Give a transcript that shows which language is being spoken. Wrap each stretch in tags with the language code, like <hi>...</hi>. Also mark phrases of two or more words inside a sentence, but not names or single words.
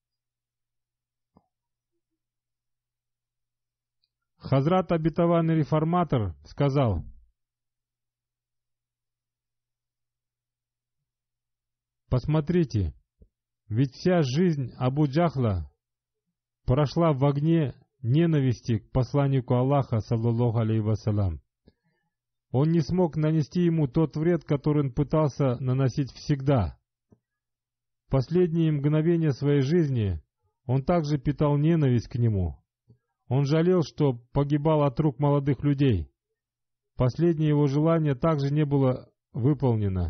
<ru>Хазрат обетованный реформатор сказал: «Посмотрите, ведь вся жизнь Абу Джахла прошла в огне ненависти к посланнику Аллаха,</ru> <ar>صلى الله عليه وسلم.</ar> <ru>Он не смог нанести ему тот вред, который он пытался наносить всегда. В последние мгновения своей жизни он также питал ненависть к нему. Он жалел, что погибал от рук молодых людей. Последнее его желание также не было выполнено.</ru>